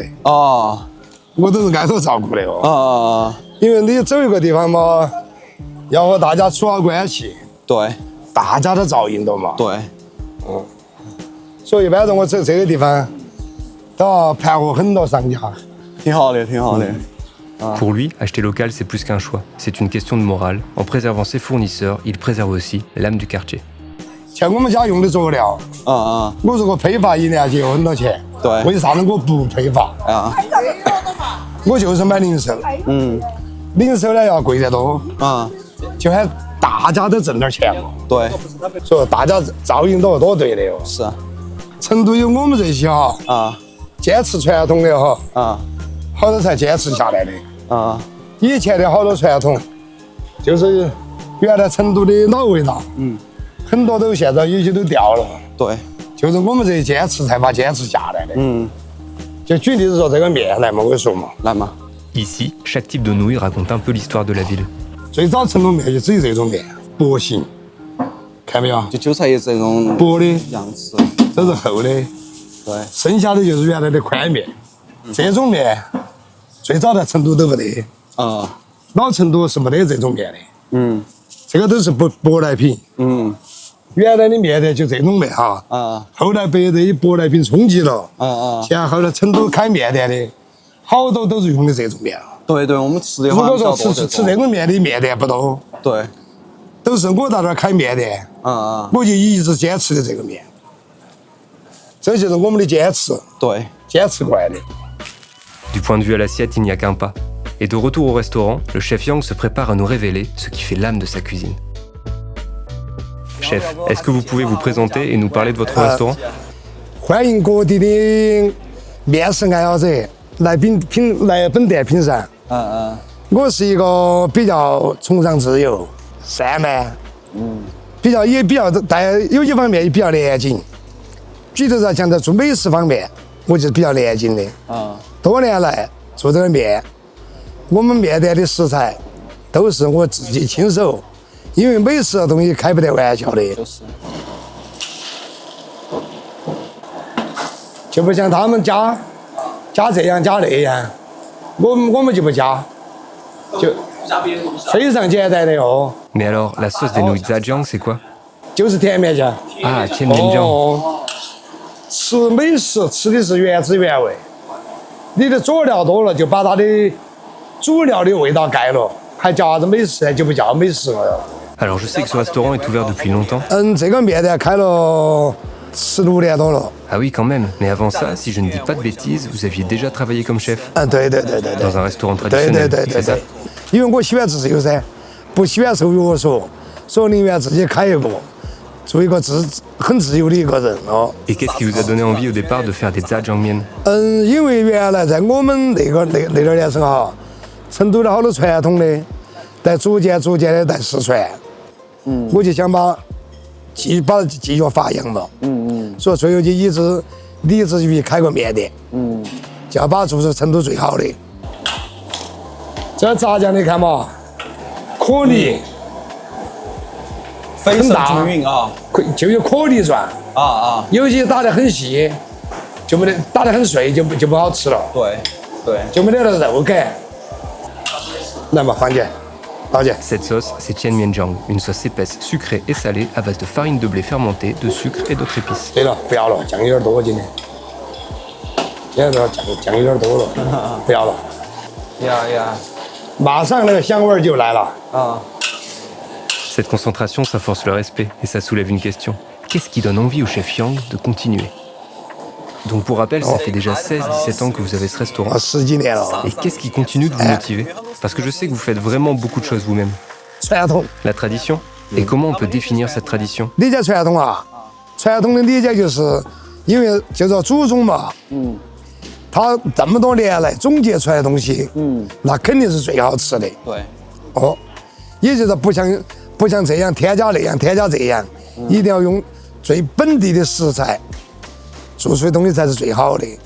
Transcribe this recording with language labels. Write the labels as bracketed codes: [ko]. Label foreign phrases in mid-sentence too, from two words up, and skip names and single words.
[zh] 哦。我都是挨头照顾的哦。哦。因为你走一个地方嘛，要和大家处好关系。对。大家都照应到嘛。对。所以一般我走这个地方都要盘活很多商家。挺好的，挺好的。 [fr] Pour lui, acheter local, c'est plus qu'un choix. C'est une question de morale. En préservant ses fournisseurs, il préserve aussi l'âme du quartier. [zh] 像我们家用的佐料，我如果批发一年就有很多钱。对。为啥子我不批发？我就是买零售。零售呢要贵得多。就喊大家都挣点钱嘛。对。所以大家照应到多对的哟。是。成都有我们这些坚持传统的好多才坚持下来的。以前的好多传统，就是原来成都的老味道，很多都现在有些都掉了。对，就是我们这些坚持才把坚持下来的。就举例子说这个面来嘛，我说嘛，来嘛。 [fr] Ici, chaque type de nouilles raconte un peu l'histoire de la ville. [zh] 最早成都面就只有这种面，薄型，看没有？就韭菜叶这种薄的样式，这是厚的。对，剩下的就是原来的宽面，这种面。最早在成都都不得老成都是没得这种面的。这个都是舶来品。原来的面店就这种面后来被这些舶来品冲击了。现在后来成都开面店的，好多都是用的这种面。对对，我们吃的。如果说吃这种面的面店不多。对。都是我在这儿开面店。我就一直坚持的这个面。这就是我们的坚持，对，坚持过来的。 [fr] Du point de vue à l'assiette, il n'y a qu'un pas. Et de retour au restaurant, le chef Yang se prépare à nous révéler ce qui fait l'âme de sa cuisine. Chef, est-ce que vous pouvez vous présenter et nous parler de votre restaurant? [zh] 欢迎各地的面食爱好者来本店品尝。我是一个比较崇尚自由、散漫，比较但有一方面也比较严谨。举头上讲在做美食方面，我就是比较严谨的。多年来做这个面，我们面店的食材都是我自己亲手，因为美食的东西开不得玩笑的。就不像他们加这样加那样，我们就不加，就非常简单的哦。 [fr] Mais alors, la sauce des nouilles Zhejiang, c'est quoi? [zh] 就是甜面酱。 [fr] Ah, Tianmianjiang. [zh] 吃美食吃的是原汁原味，你的佐料多了就把它的主料的味道盖了，还叫啥子美食呢？就不叫美食了。 [fr] Alors, je sais que ce restaurant est ouvert depuis longtemps. [zh] 这个面店开了16年多了。 [fr] Ah oui, quand même. Mais avant ça, si je ne dis pas de bêtises, vous aviez déjà travaillé comme chef? [zh] 对。 [fr] Dans un restaurant traditionnel, c'est ça? [zh] 因为我喜欢自由噻，不喜欢受约束，所以宁愿自己开一个，做一个很自由的一个人哦。 [fr] Et qu'est-ce qui vous a donné envie au départ de faire des Zhejiangmian? [zh] 因为原来在我们那点年生哈，成都的好多传统的，在逐渐的在失传。我就想把它继续发扬了。所以最后就立志于开个面店。就要把它做出成都最好的。这炸酱你看嘛，颗粒非常均匀啊，就有颗粒状啊，有些打得很细，就没得打得很碎，就不好吃了。对，就没得了肉感。来嘛，放进，倒进。 [fr] Cette sauce, c'est Tianmianjiang, une sauce épaisse, sucrée et salée à base de farine de blé fermentée, de sucre et d'autres épices. [zh] 对了，不要了，酱有点多今天。现在酱有点多了，不要了。呀，马上那个香味就来了。 [fr] Cette concentration, ça force le respect et ça soulève une question. Qu'est-ce qui donne envie au chef Yang de continuer? Donc pour rappel, ça fait déjà 16-17 ans que vous avez ce restaurant. [zh] 10 几年了。 [fr] Et qu'est-ce qui continue de vous motiver? Parce que je sais que vous faites vraiment beaucoup de choses vous-même. [zh] 传统。 [fr] La tradition? Et comment on peut définir cette tradition? [zh] 理解传统啊，传统的理解就是，因为叫做祖宗嘛。他这么多年来总结出来的东西，那肯定是最好吃的。对。也就是不像这样添加那样添加这样，一定要用最本地的食材做出的东西才是最好的。